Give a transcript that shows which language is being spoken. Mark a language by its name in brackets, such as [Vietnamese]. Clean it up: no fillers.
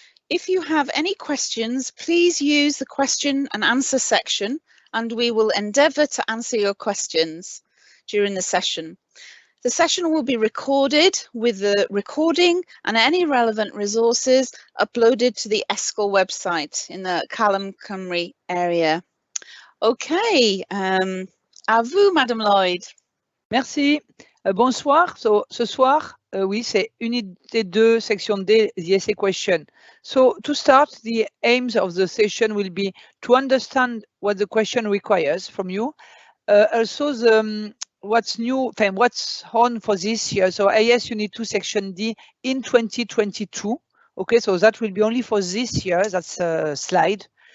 [English] If you have any questions, please use the question and answer section, and we will endeavour to answer your questions during the session. The session will be recorded with the recording and any relevant resources uploaded to the e-sgol website in the Callum Cymru area. [French] Okay, à vous, Madame Lloyd. Merci. Bonsoir. Ce soir, oui, c'est Unité 2, Section D, [English] the essay question. So to start, the aims of the session will be to understand what the question requires from you. Also, what's new, what's on for this year. So AS Unit 2, Section D in 2022. Okay, so that will be only for this year. That's a slide.